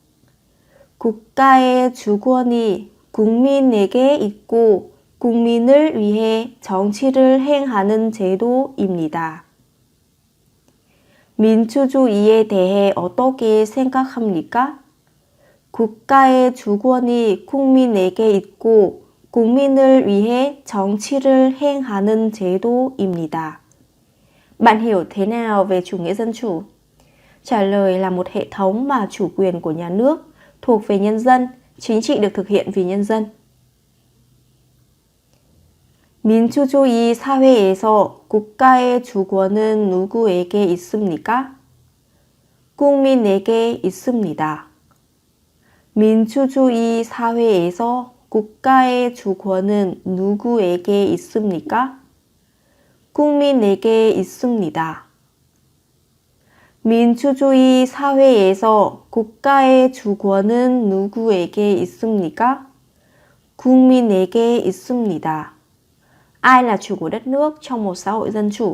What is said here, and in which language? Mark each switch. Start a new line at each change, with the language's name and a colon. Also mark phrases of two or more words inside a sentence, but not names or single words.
Korean: 국가의 주권이 국민에게 있고 국민을 위해 정치를 행하는 제도입니다. 민주주의에 대해 어떻게 생각합니까? 국가의 주권이 국민에게 있고 국민을 위해 정치를 행하는 제도입니다.
Vietnamese: Bạn hiểu thế nào về chủ nghĩa dân chủ? Trả lời là một hệ thống mà chủ quyền của nhà nước thuộc về nhân dân, chính trị được thực hiện vì nhân dân.
Korean: 민주주의 사회에서 국가의 주권은 누구에게 있습니까? 국민에게 있습니다. 민주주의 사회에서 국가의 주권은 누구에게 있습니까? 국민에게 있습니다. 민주주의 사회에서 국가의 주권은 누구에게 있습니까? 국민에게 있습니다.
Vietnamese: Ai là chủ của đất nước trong một xã hội dân chủ?